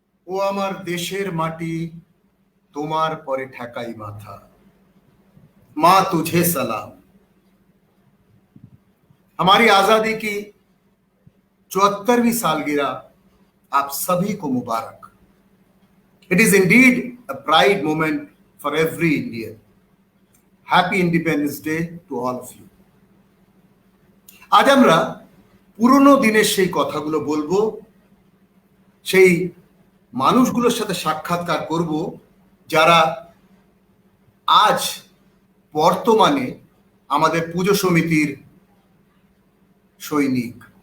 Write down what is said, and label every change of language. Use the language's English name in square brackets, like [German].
[Bangla] ও আমার দেশের মাটি, তোমার পরে ঠেকাई माथा। [Hindi] माँ तुझे सलाम। हमारी आजादी की 74वीं सालगिरह आप सभी को मुबारक। [English] It is indeed a pride moment for every Indian. Happy independence day to all of you. [Bangla] আজ আমরা পুরনো দিনের সেই কথাগুলো বলবো, সেই মানুষগুলোর সাথে সাক্ষাৎকার করব যারা আজ বর্তমানে আমাদের পুজো সমিতির সৈনিক।